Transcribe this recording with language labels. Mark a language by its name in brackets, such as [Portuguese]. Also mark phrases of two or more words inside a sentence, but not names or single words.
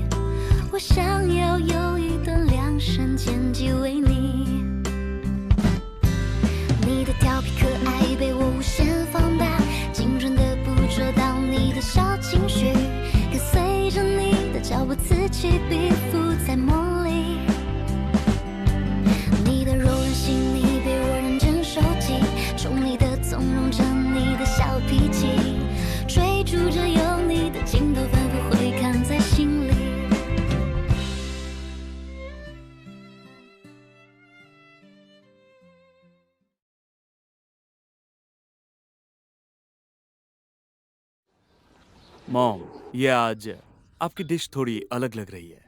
[Chinese] 我想要有一段量身剪辑为你，你的调皮可爱被我无限放大，精准的捕捉到你的小情绪，跟随着你的脚步此起彼伏在梦里。你的柔软细腻被我认真收集，宠溺的纵容着你的小脾气，追逐着有你的镜头反复回看在心里。 [Hindi] मॉम, ये आज आपकी डिश थोड़ी अलग लग रही है।